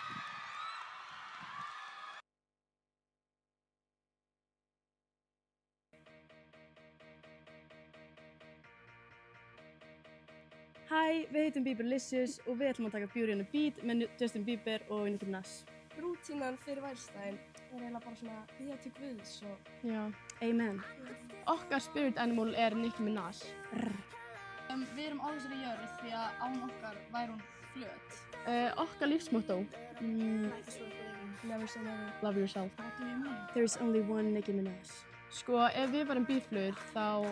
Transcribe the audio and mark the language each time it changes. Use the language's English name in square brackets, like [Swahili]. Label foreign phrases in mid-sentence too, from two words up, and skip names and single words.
[Icelandic] Hæ, við heitum Bieberlicious og við ætlum að taka Beauty and a Beat með Justin Bieber og Nicki Minaj. Rútínan fyrir værstæðin er eiginlega bara svona biðja til Guðs og... Já, amen. Okkar [English] spirit animal [Icelandic] er Nicki Minaj. Við erum á þessari jörð því að án okkar væri hún flöt. Okkar lífsmotto. [English] Never say never. Love yourself. What do you mean? There is only one Nicki Minaj. [Icelandic] Sko, ef við varum býflugur þá...